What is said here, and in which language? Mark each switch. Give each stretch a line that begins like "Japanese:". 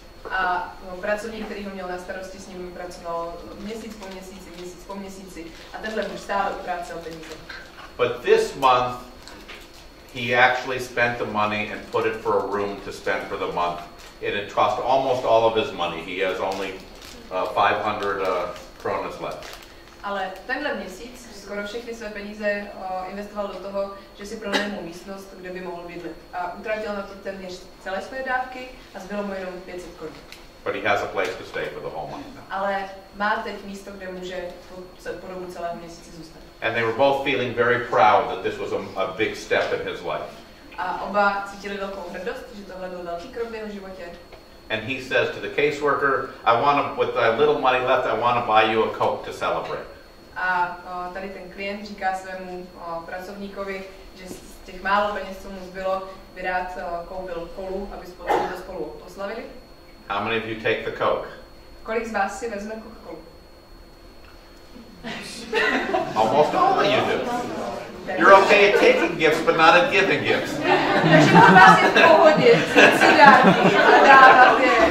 Czech: A pracovník, který ho měl na starosti, s ním pracoval měsíc po měsíci a tenhle muž stále utrácel peníze.
English: But this month he actually spent the money and put it for a room to spend for the month. It had cost almost all of his money. He has only 500 kronas left.
Czech: Ale tenhle měsíc skoro všechny své peníze investoval do toho, že si pronajmul místnost, kde by mohl bydlet. A utratil na to téměř celé své dávky a zbylo mu jenom 500 korun.
English: But he has a place to stay for the whole month now.
Czech: Ale má teď místo, kde může po dobu celého měsíce zůstat.
English: And they were both feeling very proud that this was a big step in his life.
Czech: A oba cítili velkou hrdost, že tohle byl velký krok v jeho životě.
English: And he says to the caseworker, with the little money left, I want to buy you a Coke to celebrate.
Czech: A tady ten klient říká svému pracovníkovi, že z těch málo peněz, co mu zbylo, by rád koupil kolu, aby to spolu oslavili.
English: How many of you take the Coke?
Czech: Kolik z vás si vezme Coca-Colu?
English: Almost all of you do. You're okay at taking gifts, but not at giving gifts.
Czech: Takže pro vás je v pohodě vzít si dárky a dávat je.